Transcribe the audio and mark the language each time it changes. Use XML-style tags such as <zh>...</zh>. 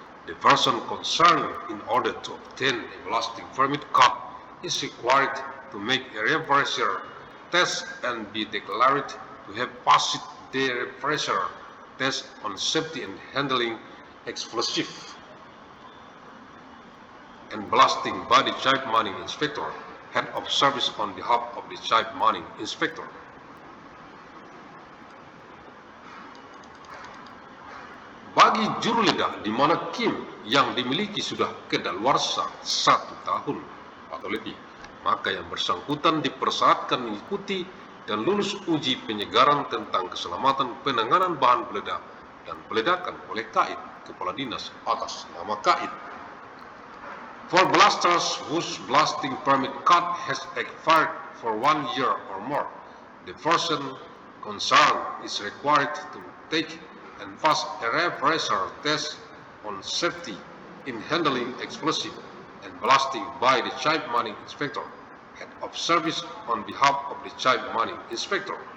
<en>the person concerned, in order to obtain a blasting permit card, is required to make a refresher test and be declared to have passed the refresher test on safety and handling explosive and blasting by the chief mining inspector, head of service on behalf of the chief mining inspector.</en> <id>Bagi juruleda di mana KIM yang dimiliki sudah kedaluarsa 1 tahun atau lebih, maka yang bersangkutan dipersyaratkan mengikuti dan lulus uji penyegaran tentang keselamatan penanganan bahan peledak dan peledakan oleh KAID, Kepala Dinas, atas nama KAID.</id> <en>For blasters whose blasting permit card has expired for 1 year or more, the person concerned is required to take and pass a refresher test on safety in handling explosive and blasting by the Chief Mining Inspector, head of service on behalf of the Chief Mining Inspector.</en>